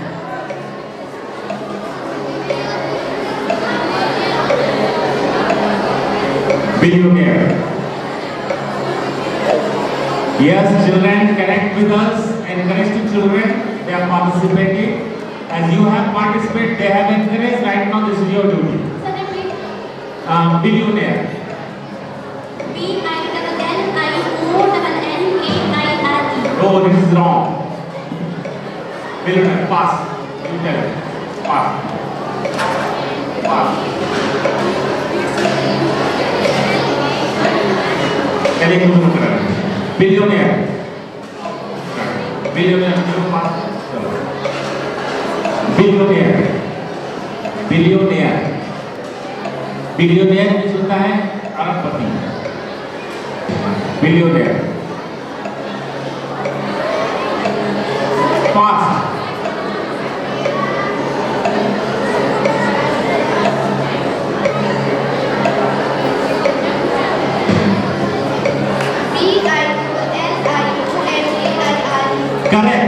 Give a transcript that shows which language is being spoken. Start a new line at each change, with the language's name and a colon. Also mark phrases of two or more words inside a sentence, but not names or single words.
English: Billionaire. Yes, children, connect with us. Encourage the children. They are participating. As you have participated, they have encouraged. Right now, this is your duty. Sir, repeat. Billionaire. B-I-L-L-I-O-N-N-A-I-R-E. Oh, this is wrong. Billionaire. Pass. You tell it. Pass. Pass. Billionaire. Billionaire. Billionaire. Billionaire. Billionaire मीन्स
Hindi: होता है अरबपति.
English: Billionaire. Fast. Correct.